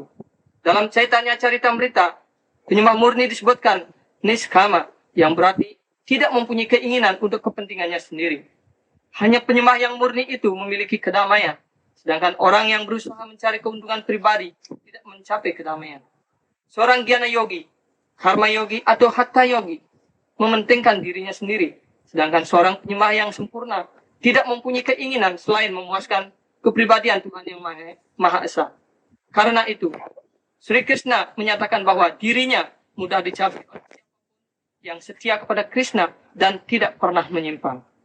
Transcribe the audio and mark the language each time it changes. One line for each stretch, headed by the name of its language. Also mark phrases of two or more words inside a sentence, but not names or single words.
Indonesian: Dalam Caitanya Caritamrita, penyembah murni disebutkan niskama, yang berarti tidak mempunyai keinginan untuk kepentingannya sendiri. Hanya penyembah yang murni itu memiliki kedamaian, sedangkan orang yang berusaha mencari keuntungan pribadi tidak mencapai kedamaian. Seorang jnana yogi, karma yogi, atau hatha yogi mementingkan dirinya sendiri, sedangkan seorang penyembah yang sempurna tidak mempunyai keinginan selain memuaskan kepribadian Tuhan Yang Maha Esa. Karena itu, Sri Krishna menyatakan bahwa dirinya mudah dicapai yang setia kepada Krishna dan tidak pernah menyimpang.